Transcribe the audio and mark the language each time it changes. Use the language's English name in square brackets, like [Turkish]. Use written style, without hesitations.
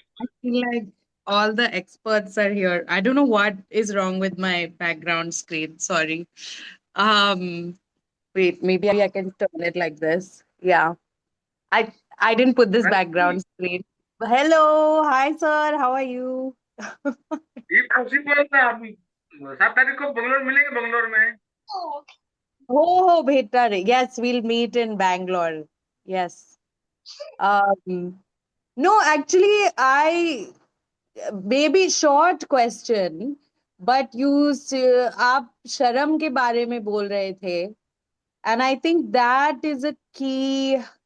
[English] I feel like all the experts are here. I don't know what is wrong with my background screen. Sorry. Wait, maybe I can turn it like this. Yeah. I I didn't put this background screen. Hello, hi sir, how are you? [Hindi] ये possible था अभी 7 तारीख को बंगलोर मिलेंगे बंगलोर में [English] Oh, Bhetare. Yes, we'll meet in Bangalore. Yes. No, actually, I maybe short question, but [Hindi] आप शर्म के बारे में बोल रहे थे, [English] and I think that is a key.